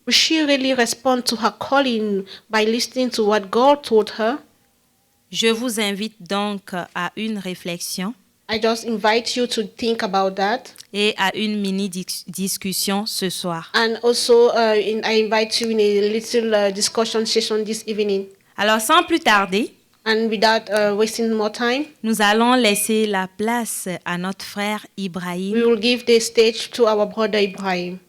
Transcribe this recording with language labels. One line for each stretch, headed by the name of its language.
English: Will she really respond to her calling by listening to what God told her?
French: Je vous invite donc à une réflexion
English: I just invite you to think about that.
French: et à une mini-discussion ce soir.
English: And also, I invite you in a little discussion session this evening.
French: Alors, sans plus tarder,
English: And without wasting more time,
French: nous allons laisser la place à notre frère Ibrahim
English: we will give the stage to our brother Ibrahim